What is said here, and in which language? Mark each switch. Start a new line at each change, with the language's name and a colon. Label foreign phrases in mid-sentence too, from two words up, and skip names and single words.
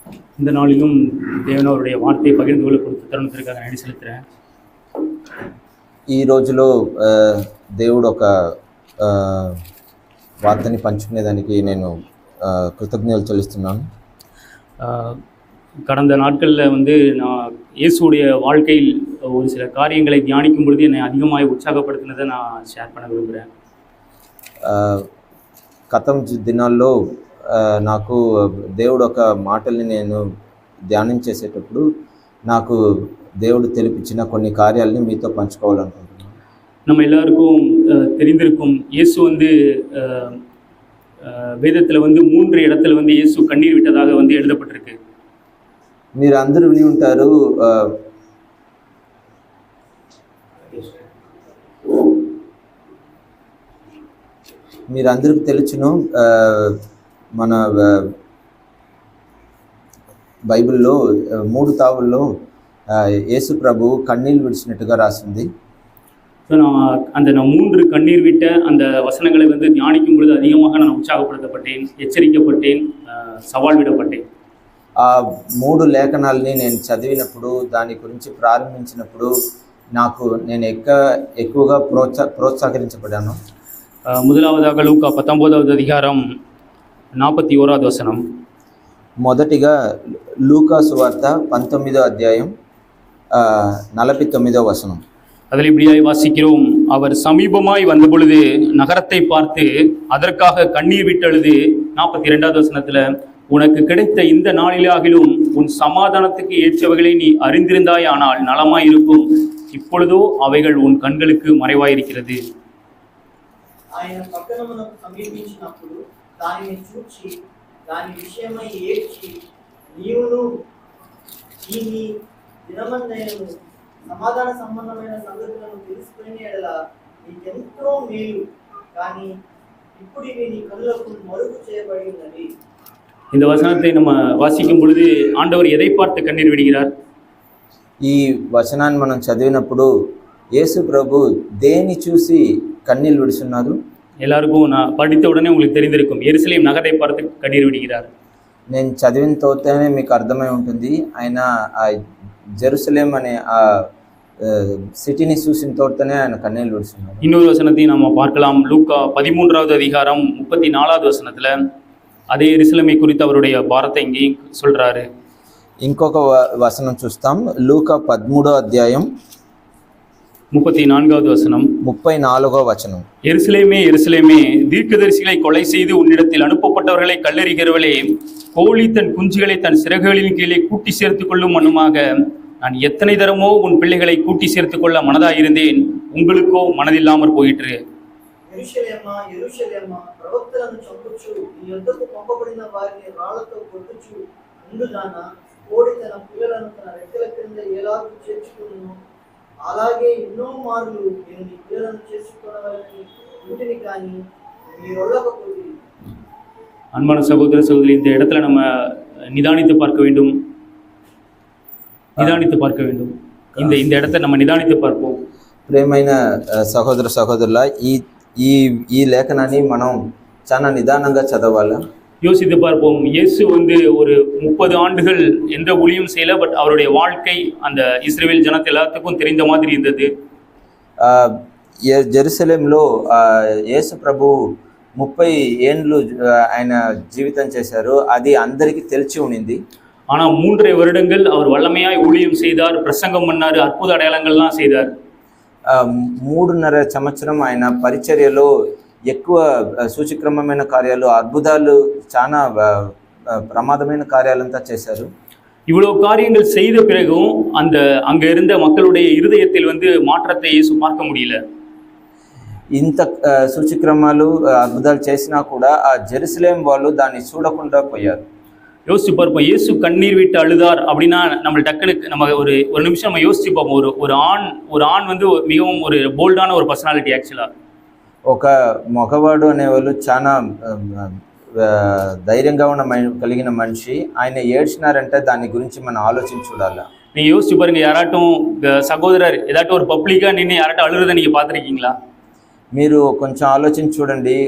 Tamil: இந்த நாளிலும் தேவன் அவருடைய வார்த்தையை பகிர்ந்து கொள்ள கொடுத்த தருணத்திற்காக நன்றி செலுத்துகிறேன்.
Telugu: ఈ రోజులో దేవుడు ఒక వార్తని పంచుకునేదానికి నేను కృతజ్ఞతలు చెల్లిస్తున్నాను.
Tamil: கடந்த நாட்களில் நான் இயேசுடைய வாழ்க்கையில் ஒரு சில காரியங்களை தியானிக்கும் பொழுது என்னை அதிகமாக உற்சாகப்படுத்தினதை நான் ஷேர் பண்ண விரும்புகிறேன்.
Telugu: గతం దినాల్లో నాకు దేవుడు ఒక మాటల్ని నేను ధ్యానం చేసేటప్పుడు నాకు దేవుడు తెలిపించిన కొన్ని కార్యాలని మీతో పంచుకోవాలనుకుంటున్నాను.
Tamil: நம்ம எல்லாருக்கும் தெரிந்திருக்கும் இயேசு வேதத்தில் 3 இடத்துல இயேசு கண்ணீர் விட்டதாக எழுதப்பட்டிருக்கு.
Telugu: మీరు అందరూ విని ఉంటారు. మీరు అందరికీ తెలుసును, మన బైబిల్లో 3 తావుల్లో యేసు ప్రభు కన్నీళ్ళు విడిచినట్టుగా రాసింది.
Tamil: ஸோ நான் 3 கண்ணீர் விட்ட அந்த வசனங்களை தியானிக்கும் பொழுது அதிகமாக நான் உற்சாகப்படுத்தப்பட்டேன், எச்சரிக்கப்பட்டேன், சவால் விடப்பட்டேன்.
Telugu: ఆ 3 లేఖనాలని నేను చదివినప్పుడు, దాని గురించి ప్రారంభించినప్పుడు నేను ఎక్కువగా ప్రోత్సహించబడ్డాను.
Tamil: முதலாவதாக லூக்கா 19வது அதிகாரம் 41வது வசனம்.
Telugu: మొదటిగా లూకా సువార్త 19వ అధ్యాయం 49వ వచనం.
Tamil: அதில் இப்படியாய் வாசிக்கிறோம். அவர் சமீபமாய் வந்த பொழுது நகரத்தை பார்த்து அதற்காக கண்ணீர் விட்டழுது. 42வது வசனத்துல, உனக்கு கிடைத்த இந்த நாளிலாகிலும் உன் சமாதானத்துக்கு ஏற்றவைகளை நீ அறிந்திருந்தாய், ஆனால் நலமாய் இருக்கும். இப்பொழுதோ அவைகள் உன் கண்களுக்கு மறைவாயிருக்கிறது.
Telugu: ఆయన పట్టణమునకు సమీపించినప్పుడు దానిని చూచి దాని విషయమై ఏడ్చి, నీవును ఈ దినమందైనను సమాధాన సంబంధమైన సంగతులను తెలుసుకునే యెడల నీకెంతో మేలు, కానీ ఇప్పుడు ఇవి నీ కళ్ళకు మరుగు చేయబడి ఉన్నది.
Tamil: இந்த வசனத்தை நம்ம வாசிக்கும் பொழுது ஆண்டவர் எதை பார்த்து கண்ணீர் விடுகிறார்?
Telugu: ఈ వచనాన్ని మనం చదివినప్పుడు యేసు ప్రభు దేని చూసి కన్నీళ్ళు విడుచున్నారు?
Tamil: எல்லாருக்கும் நான் படித்த உடனே உங்களுக்கு தெரிந்திருக்கும், எருசலேம் நகரை பார்த்து கண்ணீர் விடுகிறார்.
Telugu: నేను చదివిన తోటనే మీకు అర్థమై ఉంటుంది. ఆయన ఆ జెరూసలేం అనే ఆ సిటీని చూసిన తోటనే ఆయన కన్నీళ్ళు విడుచున్నారు.
Tamil: இன்னொரு வசனத்தை நம்ம பார்க்கலாம். லூக்கா 13வது அதிகாரம் 34வது வசனத்துல அதே எருசலேமை குறித்து அவருடைய பாரத்தை இங்கே சொல்றாரு.
Telugu: ఇంకొక వచనం చూస్తాం. లూకా 13వ అధ్యాయం
Tamil: 34வது வசனம்.
Telugu: 34వ వచనం.
Tamil: எருசலேமே எருசலேமே, தீர்க்கதரிசிகளை கொலை செய்து உன்னிடத்தில் அனுப்பப்பட்டவர்களை கல்லெறிகிறவளே, கோழி தன் குஞ்சுகளை தன் சிறகுகளின் கீழே கூட்டி சேர்த்து கொள்ளும் மண்ணுமாக நான் எத்தனை தரமோ உன் பிள்ளைகளை கூட்டி சேர்த்து கொள்ள மனதாயிருந்தேன், உங்களுக்கோ மனதில்லாமற் போயிற்று.
Telugu: యెరూషలేమా యెరూషలేమా, ప్రవక్తలను చంపుచు నీ యొద్దకు పంపబడిన వారిని రాళ్లతో కొట్టుచు ఉండుదానా, కోడి తన పిల్లలను తన రెక్కల క్రింద ఎలాగూ చేర్చుకును, అలాగే ఎన్నో మార్లు నేను నీ పిల్లలను చేసుకున్నవారిని ఇంటిని కానీ మీరొల్లకపోతే.
Tamil: அன்பான சகோதர சகோதரி, இந்த இடத்துல நம்ம நிதானித்து பார்க்க வேண்டும். இந்த இடத்தை நம்ம நிதானித்து பார்ப்போம்.
Telugu: ప్రియమైన సహోదర సహోదరుల, ఈ లేఖనాన్ని మనం చాలా నిదానంగా చదవాలి.
Tamil: யோசித்து பார்ப்போம். இயேசு ஒரு 30 ஆண்டுகள் எந்த ஊழியம் செய்யல, பட் அவருடைய வாழ்க்கை அந்த இஸ்ரவேல் ஜனத்தை எல்லாத்துக்கும் தெரிந்த மாதிரி இருந்தது.
Telugu: జెరూసలేంలో యేసు ప్రభు 30 ఏండ్లు ఆయన జీవితం చేశారు. అది అందరికీ తెలిసి ఉండింది.
Tamil: ஆனால் 3.5 வருடங்கள் அவர் வல்லமையாய் ஊழியம் செய்தார், பிரசங்கம் பண்ணார், அற்புத அடையாளங்கள்லாம் செய்தார்.
Telugu: 3.5 సంవత్సరం ఆయన పరిచర్యలో ఎక్కువ సూచక్రమమైన కార్యాలు, అద్భుతాలు, చాలా ప్రమాదమైన కార్యాలంతా చేశారు.
Tamil: இவ்வளவு காரியங்கள் செய்த பிறகும் அங்க இருந்த மக்களுடைய இருதயத்தில் மாற்றத்தை இயேசு பார்க்க முடியல.
Telugu: ఇంత సూచక్రమాలు, అద్భుతాలు చేసినా కూడా ఆ జెరూసలేం వాళ్ళు దాన్ని చూడకుండా పోయారు.
Tamil: யோசிச்சு பார்ப்போம். இயேசு கண்ணீர் விட்டு அழுதார் அப்படின்னா நம்ம டக்குனு நம்ம ஒரு நிமிஷம் நம்ம யோசிச்சு பார்ப்போம். ஒரு ஆண் மிகவும் ஒரு போல்டான ஒரு பர்சனாலிட்டி. ஆக்சுவலா
Telugu: ఒక మగవాడు అనేవాళ్ళు చాలా ధైర్యంగా కలిగిన మనిషి. ఆయన ఏడ్చినారంటే దాని గురించి మనం ఆలోచించి చూడాలి.
Tamil: நீங்க யோசிச்சு பாருங்க, யாராட்டும் சகோதரர் ஏதாட்டும் ஒரு பப்ளிக்கா நின்று யாராட்டும் அழுறதை நீங்க பார்த்துருக்கீங்களா?
Telugu: మీరు కొంచెం ఆలోచించి చూడండి.